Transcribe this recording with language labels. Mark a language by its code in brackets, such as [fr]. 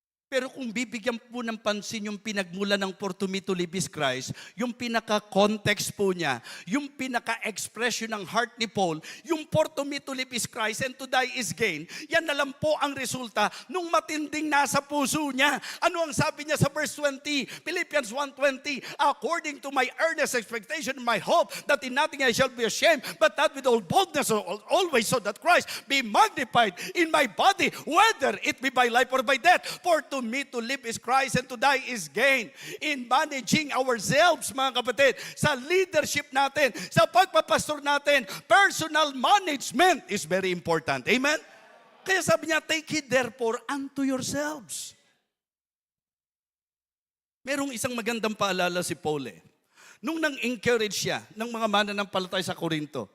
[tl] Pero kung bibigyan po ng pansin yung pinagmula ng [en] for to me to live is Christ, [tl] yung pinaka-context po niya, yung pinaka-expression ng heart ni Paul, yung [en] for to me to live is Christ and to die is gain, [tl] yan na lang po ang resulta nung matinding nasa puso niya. Ano ang sabi niya sa verse 20? [en] Philippians 1:20, according to my earnest expectation and my hope that in nothing I shall be ashamed, but that with all boldness always so that Christ be magnified in my body, whether it be by life or by death. For to me to live is Christ and to die is gain. In managing ourselves, [tl] mga kapatid, sa leadership natin, sa pagpapastor natin, [en] personal management is very important. Amen? [tl] Kaya sabi niya, [en] take heed therefore unto yourselves. [tl] Merong isang magandang paalala si Paul eh. Nung nang-encourage siya ng mga mananampalataya sa Korinto.